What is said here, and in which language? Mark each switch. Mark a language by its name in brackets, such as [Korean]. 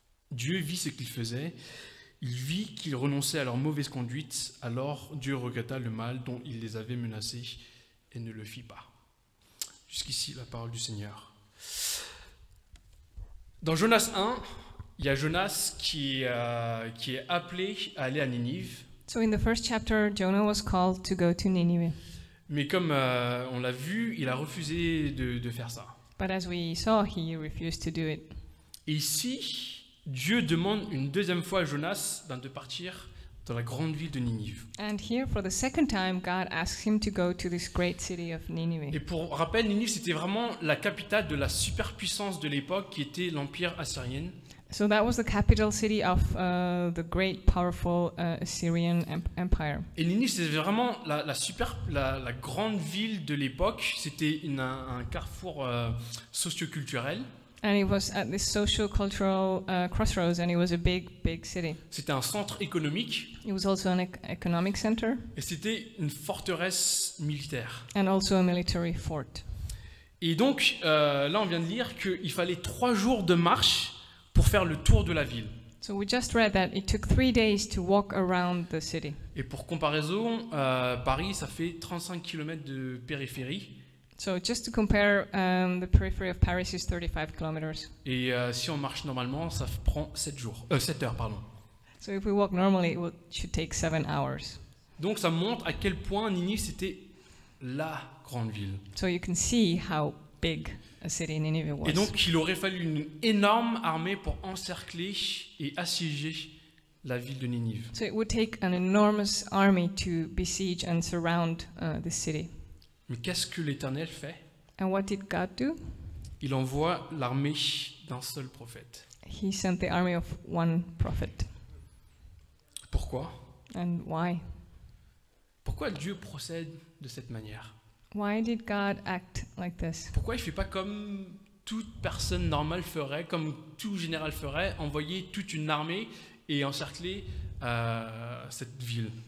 [French] Dieu vit ce qu'ils faisaient, il vit qu'ils renonçaient à leur mauvaise conduite, alors Dieu regretta le mal dont il les avait menacés et ne le fit pas. Jusqu'ici la parole du Seigneur. Dans Jonas 1, il y a Jonas qui est appelé à aller à Ninive. [English] So in the first chapter, Jonah was called to go to Nineveh. [French] Mais comme on l'a vu, il a refusé de faire ça. [English] But as we saw, he refused to do it. [French] Et ici, Dieu demande une deuxième fois à Jonas de partir dans la grande ville de Ninive. [English] And here, for the second time, God asks him to go to this great city of [French] Et [English] Nineveh. [French] pour rappel, Ninive, c'était vraiment la capitale de la superpuissance de l'époque qui était l'empire assyrien. [English] So that was the capital city of the great, powerful Assyrian empire. [French] Et Ninive, c'était vraiment la grande ville de l'époque. C'était un carrefour socioculturel. [English] And it was at this social cultural crossroads, and it was a big, big city. [French] C'était un centre économique [English] It was also an economic center [French] et c'était une forteresse militaire. [English] and also a military fort. [French] Et donc, là, on vient de lire qu'il fallait 3 jours de marche pour faire le tour de la ville. [English] So we just read that it took 3 days to walk around the city. [French] Et pour comparaison, Paris, ça fait 35 km de périphérie. [English] So just to compare, the periphery of Paris is 35 kilometers. [French] Et si on marche normalement, ça prend 7 heures, pardon. [English] So if we walk normally, should take 7 hours. [French] Donc ça montre à quel point Ninive c'était la grande ville. [English] So you can see how big a city Nineveh was. [French] Et donc il aurait fallu une énorme armée pour encercler et assiéger la ville de Ninive. [English] So it would take an enormous army to besiege and surround this city. [French] Mais qu'est-ce que l'Éternel fait? [English] And what did God do? [French] Il envoie l'armée d'un seul prophète. [English] He sent the army of one prophet. [French] Pourquoi? [English] And why? [French] Pourquoi Dieu procède de cette manière? [English] Why did God act like this? [French] Pourquoi il ne fait pas comme toute personne normale ferait, comme tout général ferait, envoyer toute une armée et encercler cette ville?